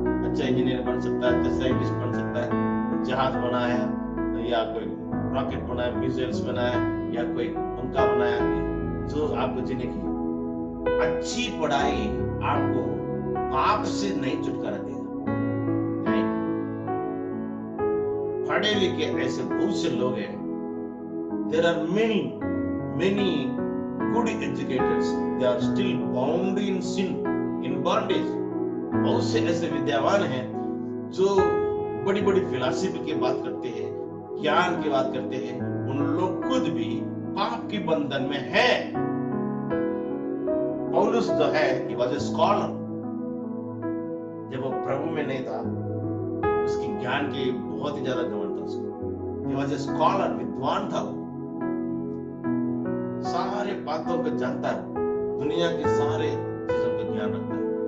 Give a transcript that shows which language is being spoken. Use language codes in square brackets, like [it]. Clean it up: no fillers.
[hi] अच्छा इंजीनियर बन सकता है, अच्छा साइंटिस्ट बन सकता है, जहाज बनाया या कोई रॉकेट बनाया, मिसाइल्स बनाया या कोई पंखा बनाया, जो आपको जीने की। अच्छी पढ़ाई आपको पाप से नहीं छुटकारा देगा। नहीं, पढ़े लिखे ऐसे बहुत से लोग हैं। [en] There are many good educators. They are still bound in sin, in bondage. [hi] बहुत से ऐसे विद्यावान हैं जो बड़ी बड़ी फिलॉसफी की बात करते हैं, ज्ञान की बात करते हैं, उन लोग खुद भी पाप के बंधन में हैं। [en] पौलुस [hi] जो है, [en] he was a scholar. [hi] जब वो प्रभु में नहीं था, उसकी ज्ञान के बहुत ही ज्यादा घमंड था उसको। [en] He was a scholar, [hi] विद्वान था वो, सारे बातों को जानता है, दुनिया के सारे चीजों का ज्ञान रखता है।